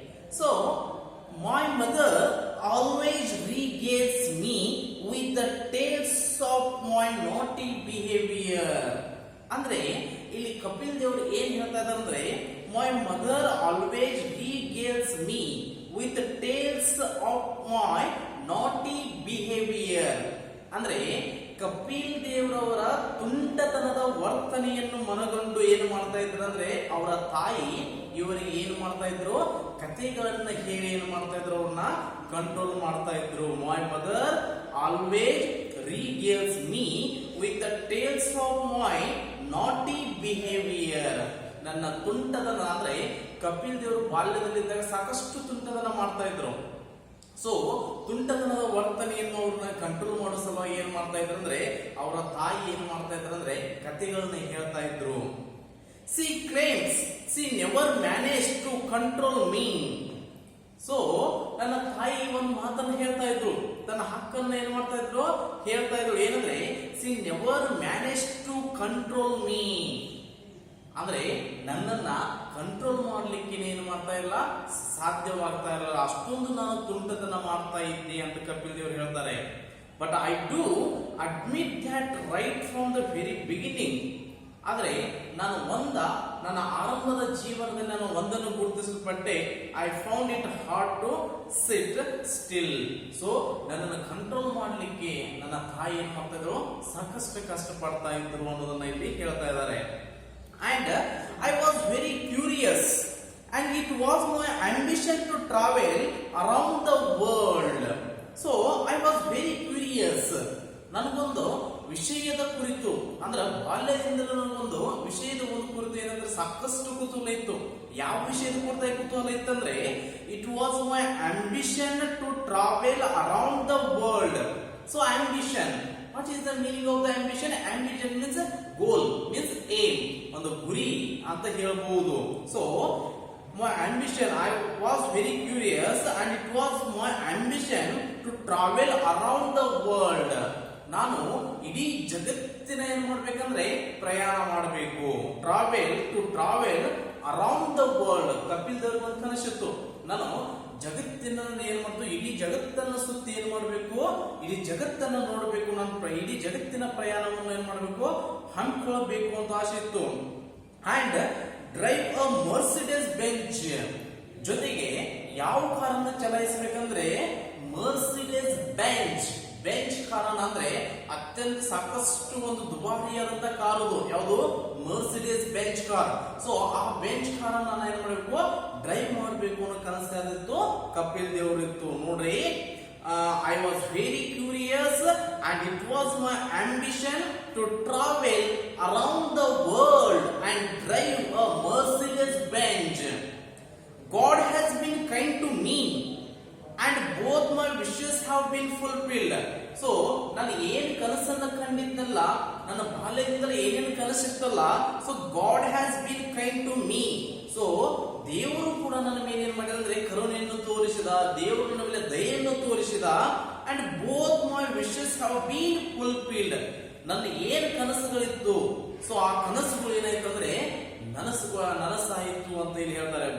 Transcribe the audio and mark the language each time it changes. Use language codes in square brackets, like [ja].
[en] So, my mother always regales me with the tales of my naughty behavior. [kn] ಅಂದ್ರೆ ಇಲ್ಲಿ ಕಪಿಲ್ ದೇವರು ಏನ್ ಹೇಳ್ತಾ ಇದ್ದಾರೆ ಅಂದ್ರೆ [en] my mother always regales me with the tales of my naughty behavior. [kn] ಅಂದ್ರೆ ಕಪಿಲ್ ದೇವರವರ ತುಂಟತನದ ವರ್ತನೆಯನ್ನು ಮನಗಂಡು ಏನು ಮಾಡ್ತಾ ಇದ್ರು ಅಂದ್ರೆ ಅವರ ತಾಯಿ ಇವರಿಗೆ ಏನು ಮಾಡ್ತಾ ಇದ್ರು, ಕಥೆಗಳನ್ನ ಹೇಳಿ ಏನು ಮಾಡ್ತಾ ಇದ್ರು, ಅವ್ರನ್ನ ಕಂಟ್ರೋಲ್ ಮಾಡ್ತಾ ಇದ್ರು. [en] My mother always regales me with the tales of my naughty behavior. [kn] ನನ್ನ ತುಂಟತನ ಅಂದ್ರೆ ಕಪಿಲ್ ದೇವರು ಬಾಲ್ಯದಲ್ಲಿದ್ದಾಗ ಸಾಕಷ್ಟು ತುಂಟತನ ಮಾಡ್ತಾ ಇದ್ರು. ಸೊ ತುಂಟತನದ ವರ್ತನೆಯನ್ನು ಅವ್ರನ್ನ ಕಂಟ್ರೋಲ್ ಮಾಡೋ ಸಲುವಾಗಿ ಏನ್ ಮಾಡ್ತಾ ಇದ್ರು ಅಂದ್ರೆ ಅವರ ತಾಯಿ ಏನ್ ಮಾಡ್ತಾ ಇದ್ರು ಅಂದ್ರೆ ಕಥೆಗಳನ್ನ ಹೇಳ್ತಾ ಇದ್ರು. [en] She claims she never managed to control me. [kn] So ನನ್ನ ತಾಯಿ ಒಂದು ಮಾತನ್ನು ಹೇಳ್ತಾ ಇದ್ರು, ತನ್ನ ಹಕ್ಕನ್ನು ಏನ್ ಮಾಡ್ತಾ ಇದ್ರು, ಹೇಳ್ತಾ ಇದ್ರು. ಏನಂದ್ರೆ [en] she never managed to control me. [kn] ಅಂದ್ರೆ ನನ್ನನ್ನ ಕಂಟ್ರೋಲ್ ಮಾಡ್ಲಿಕ್ಕೆ ಏನು ಮಾಡ್ತಾ ಇಲ್ಲ, ಸಾಧ್ಯವಾಗ್ತಾ ಇರಲ್ಲ, ಅಷ್ಟೊಂದು ನಾನು ತುಂಟತನ ಮಾಡ್ತಾ ಇದ್ದೆ ಅಂತ ಕಪಿಲ್ ದೇವರು ಹೇಳ್ತಾರೆ. [en] But I do admit that right from the very beginning. [kn] ಆದ್ರೆ ನಾನು ನನ್ನ ಆರಂಭದ ಜೀವನದಲ್ಲಿ ನಾನು ಒಂದನ್ನು ಗುರುತಿಸಲ್ಪಟ್ಟೆ. [en] I found it hard to sit still. [kn] So ನನ್ನನ್ನು ಕಂಟ್ರೋಲ್ ಮಾಡ್ಲಿಕ್ಕೆ ನನ್ನ ತಾಯಿ ಏನ್ ಮಾಡ್ತಾ ಇದ್ರು, ಸಾಕಷ್ಟು ಕಷ್ಟಪಡ್ತಾ ಇದ್ರು ಅನ್ನೋದನ್ನ ಇಲ್ಲಿ ಹೇಳ್ತಾ ಇದ್ದಾರೆ. [en] And I was very curious, and it was my ambition to travel around the world. So I was very curious. [kn] ನನಗೊಂದು ವಿಷಯದ ಕುರಿತು ಅಂದ್ರೆ ಬಾಲ್ಯದಿಂದಲೂ ನನಗೊಂದು ವಿಷಯದ ಒಂದು ಕುರಿತು ಏನಂದ್ರೆ ಸಾಕಷ್ಟು ಕುತೂಹಲ ಇತ್ತು. ಯಾವ ವಿಷಯದ ಕುರಿತು ಕುತೂಹಲ ಇತ್ತಂದ್ರೆ [en] It was my ambition to travel around the world. So ambition, what is the meaning of the ambition? Ambition means goal, means aim, [kn] ಒಂದು ಗುರಿ ಅಂತ ಹೇಳಬಹುದು. [en] So my ambition, I was very curious, and it was my ambition to travel around the world. [kn] ನಾನು ಇಡೀ ಜಗತ್ತಿನ ಏನ್ ಮಾಡ್ಬೇಕಂದ್ರೆ ಪ್ರಯಾಣ ಮಾಡಬೇಕು. [en] Travel around the world. [kn] Kapil ದೇವ್ರಿಗೆ ಒಂದು ಕನಸಿತ್ತು, ನಾನು ಜಗತ್ತಿನ ಏನ್ ಮಾಡ್ತು, ಇಡೀ ಜಗತ್ತನ್ನ ಸುತ್ತಿ ಏನ್ ಮಾಡ್ಬೇಕು, ಇಡೀ ಜಗತ್ತನ್ನ ನೋಡ್ಬೇಕು, ನಾನು ಇಡೀ ಜಗತ್ತಿನ ಪ್ರಯಾಣವನ್ನು ಏನ್ ಮಾಡ್ಬೇಕು, ಹಮ್ಮಿಕೊಳ್ಳಬೇಕು ಅಂತ ಆಸೆ ಇತ್ತು. [en] And drive a Mercedes Benz. [kn] ಜೊತೆಗೆ ಯಾವ ಕಾರನ್ನ ಚಲಾಯಿಸಬೇಕಂದ್ರೆ ಮರ್ಸಿಡೆಸ್ ಬೆಂಚ್ ಕಾರನ್ನ ಅಂದ್ರೆ ಅತ್ಯಂತ ಸಾಕಷ್ಟು ಒಂದು ದುಬಾರಿಯಾದಂತ ಕಾರು. ಯಾವುದು? Mercedes bench car. ಸೊ ಆ ಬೆಂಚ್ ಕಾರ್ ನಾನು ಏನ್ ಮಾಡಬೇಕು, ಡ್ರೈವ್ ಮಾಡಬೇಕು ಅನ್ನೋ ಕನಸಾದಿತ್ತು ಕಪಿಲ್ ದೇವರಿತ್ತು. ನೋಡ್ರಿ, [en] I was very curious, and it was my ambition to travel around the world and drive a Mercedes Benz. God has been kind to me, and both my wishes have been fulfilled. [kn] So ನಾನು ಏನು ಕನಸನ್ನ ಕಂಡಿದ್ದಲ್ಲ, ನನ್ನ ಬಾಲ್ಯದಿಂದಲೇ ಏನೇನು ಕನಸಿತ್ತಲ್ಲ, [en] So God has been kind to me. [kn] So ದೇವರು ಕೂಡ ನನ್ನ ಮೇಲೆ ಏನ್ ಮಾಡಿದ ಅಂದ್ರೆ ಕರುಣೆಯನ್ನು ತೋರಿಸಿದ, ದೇವರು ನನ್ನ ಮೇಲೆ ದಯೆಯನ್ನು ತೋರಿಸಿದ. [en] And both my wishes have been fulfilled. [kn] ನನ್ನ ಏನ್ ಕನಸುಗಳಿತ್ತು, ಸೊ ಆ ಕನಸುಗಳು ಏನಾಯ್ತು ಅಂದ್ರೆ ನನಸಾಯಿತು ಅಂತ ಇಲ್ಲಿ ಹೇಳ್ತಾರೆ.